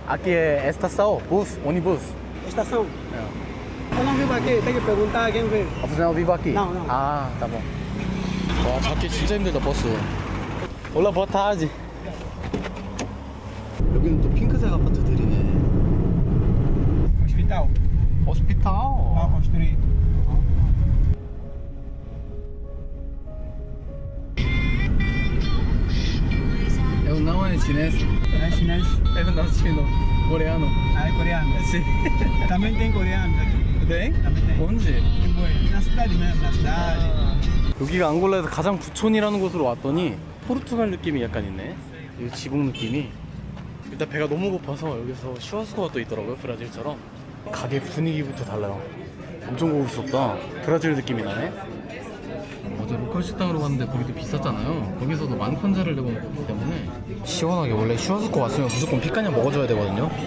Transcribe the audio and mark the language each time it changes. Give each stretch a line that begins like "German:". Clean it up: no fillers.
Portuguese: Aqui é estação, bus, ônibus. Estação. Eu não vivo aqui, tem que perguntar a quem vem. 아, você não vive aqui? Não, não. Ah, tá bom.
Korean: 와, 잡기 진짜 힘들다, 버스.
Portuguese: Olá, boa tarde.
Korean: 여기는 또 핑크색 아파트들이네.
Portuguese: Hospital.
Korean: 호스피탈.
Portuguese: construir. Eu não é chinês. É chinês. Eu não chino. Coreano. Ah, é coreano. Sim. Também tem coreanos aqui. Tem? Também tem.
Korean: 언제?
Portuguese: Na cidade mesmo, na cidade.
Korean: 여기가 앙골라에서 가장 부촌이라는 곳으로 왔더니 포르투갈 느낌이 약간 있네. 이 지붕 느낌이. 일단 배가 너무 고파서 여기서 슈아스코가 또 있더라고요. 브라질처럼. 가게 분위기부터 달라요. 엄청 고급스럽다. 브라질 느낌이 나네. 어제 로컬 식당으로 갔는데 거기도 비쌌잖아요. 거기서도 10,000콴자를 내고 먹기 때문에 시원하게, 원래 슈아스코 왔으면 무조건 피카냐 먹어줘야 되거든요.